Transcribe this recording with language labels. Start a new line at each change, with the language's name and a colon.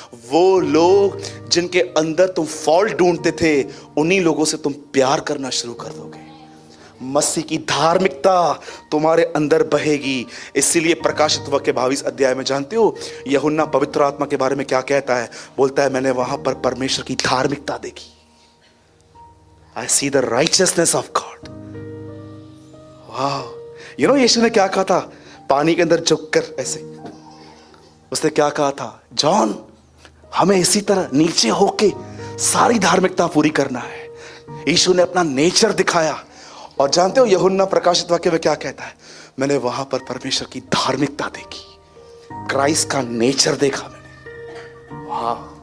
Hindi: वो लोग जिनके अंदर तुम फॉल्ट ढूंढते थे, उन्हीं लोगों से तुम प्यार करना शुरू कर दोगे। मसीह की धार्मिकता तुम्हारे अंदर बहेगी। इसीलिए प्रकाशित वाक्य 22 अध्याय में जानते हो यूहन्ना पवित्र आत्मा के बारे में क्या कहता है, बोलता है मैंने वहां पर परमेश्वर की धार्मिकता देखी।
English: I see the righteousness of God. Wow. You know
Hindi: यीशु ने क्या कहा था, पानी के अंदर झुककर ऐसे, उसने क्या कहा था, जॉन हमें इसी तरह नीचे होके सारी धार्मिकता पूरी करना है। यीशु ने अपना नेचर दिखाया। और जानते हो यूहन्ना प्रकाशित वाक्य में क्या कहता है, मैंने वहां पर परमेश्वर की धार्मिकता देखी, क्राइस्ट का नेचर देखा मैंने। वाह।